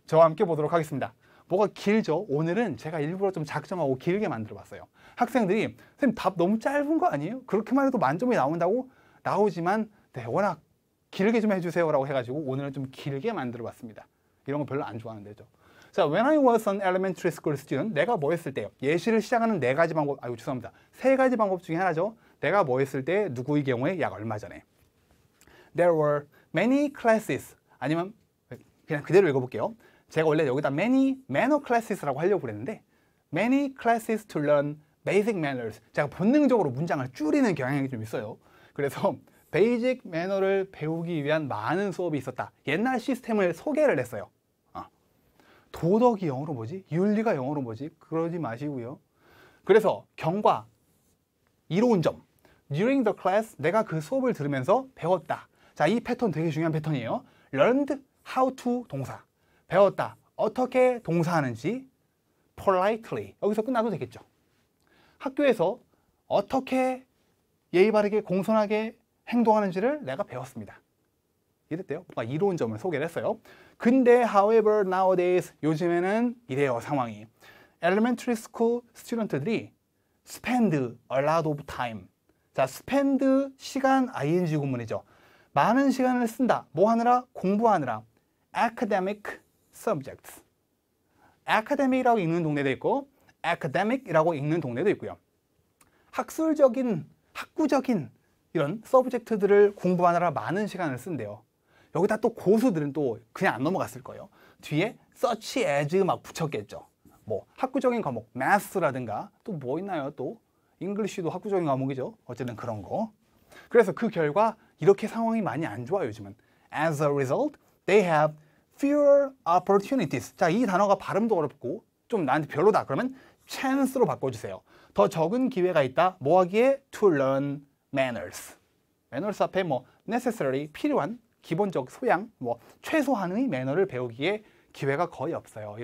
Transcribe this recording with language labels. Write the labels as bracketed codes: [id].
[ko] 저와 함께 보도록 하겠습니다. 뭐가 길죠? 오늘은 제가 일부러 좀 작정하고 길게 만들어 봤어요. 학생들이 선생님 답 너무 짧은 거 아니에요? 그렇게만 해도 만점이 나온다고? 나오지만 네, 워낙 길게 좀 해주세요 라고 해가지고 오늘은 좀 길게 만들어 봤습니다. 이런 거 별로 안 좋아하는데죠. [en] 자, when I was an elementary school student, [ko] 내가 뭐 했을 때요? 예시를 시작하는 4가지 방법, 죄송합니다. 3가지 방법 중에 하나죠. 내가 뭐 했을 때, 누구의 경우에 약 얼마 전에. [en] There were many classes, [ko] 아니면 그냥 그대로 읽어볼게요. 제가 원래 여기다 [en] many manner classes라고 [ko] 하려고 그랬는데, [en] many classes to learn basic manners. [ko] 제가 본능적으로 문장을 줄이는 경향이 좀 있어요. 그래서 베이직 매너를 배우기 위한 많은 수업이 있었다. 옛날 시스템을 소개를 했어요. 도덕이 영어로 뭐지? 윤리가 영어로 뭐지? 그러지 마시고요. 그래서 경과, 이로운 점. [en] During the class, [ko] 내가 그 수업을 들으면서 배웠다. 자, 이 패턴 되게 중요한 패턴이에요. [en] Learned how to 동사. [ko] 배웠다. 어떻게 동사하는지. Politely. 여기서 끝나도 되겠죠. 학교에서 어떻게 예의 바르게 공손하게 행동하는지를 내가 배웠습니다. 이랬대요. 뭔가 이로운 점을 소개를 했어요. 근데 [en] however nowadays, [ko] 요즘에는 이래요, 상황이. [en] elementary school [ko] 스튜던트들이 [en] spend a lot of time. [ko] 자, spend 시간 ing 구문이죠. 많은 시간을 쓴다. 뭐 하느라? 공부하느라. [en] academic subjects. [ko] academic이라고 읽는 동네도 있고 academic이라고 읽는 동네도 있고요. 학구적인 이런 서브젝트들을 공부하느라 많은 시간을 쓴대요. 여기다 또 고수들은 또 그냥 안 넘어갔을 거예요. 뒤에 such as 막 붙였겠죠. 뭐 학구적인 과목, math라든가 또 뭐 있나요? 또 잉글리시도 학구적인 과목이죠. 어쨌든 그런 거. 그래서 그 결과 이렇게 상황이 많이 안 좋아요, 요즘은. [en] As a result, they have fewer opportunities. [ko] 자, 이 단어가 발음도 어렵고 좀 나한테 별로다. 그러면 chance로 바꿔주세요. 더 적은 기회가 있다. 뭐 하기에? [en] To learn manners. [ko] manners 앞에 뭐 necessary, 필요한, 기본적 소양, 뭐 최소한의 매너를 배우기에 기회가 거의 없어요.